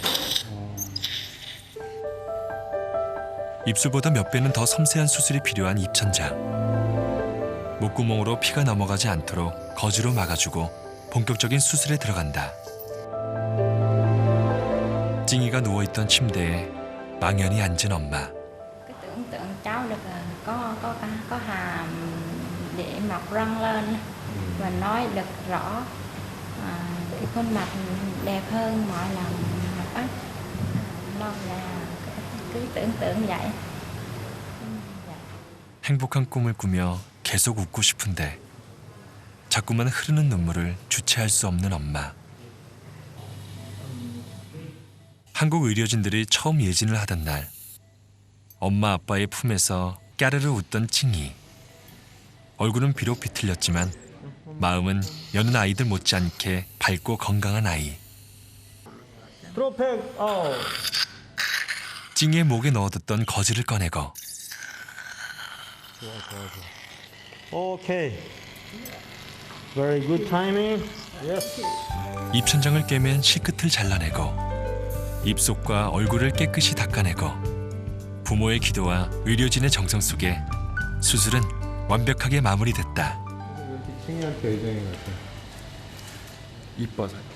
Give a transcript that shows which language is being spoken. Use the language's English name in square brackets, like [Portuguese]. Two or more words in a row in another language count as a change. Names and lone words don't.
[Korean] 입술보다 몇 배는 더 섬세한 수술이 필요한 입천장. 목구멍으로 피가 넘어가지 않도록 거즈로 막아주고 본격적인 수술에 들어간다. 찡이가 누워있던 침대에 망연히 앉은 엄마. [Vietnamese] Cái tưởng tượng cháu được có hàm để mọc răng lên và nói được rõ, cái khuôn mặt đẹp hơn mọi lần một ít. Lo là cứ tưởng tượng vậy. [Korean] 행복한 꿈을 꾸며 계속 웃고 싶은데 자꾸만 흐르는 눈물을 주체할 수 없는 엄마. 한국 의료진들이 처음 예진을 하던 날 엄마 아빠의 품에서 까르르 웃던 찡이. 얼굴은 비록 비틀렸지만 마음은 여는 아이들 못지않게 밝고 건강한 아이. 프로펙 아웃. 찡이의 목에 넣어뒀던 거즈를 꺼내고 오케이. [English] Very good timing. Yes. [Korean] 입천장을 꿰맨 실끝을 잘라내고 입속과 얼굴을 깨끗이 닦아내고 부모의 기도와 의료진의 정성 속에 수술은 완벽하게 마무리됐다. 칭이한테 애정인 것 같아. 이뻐서.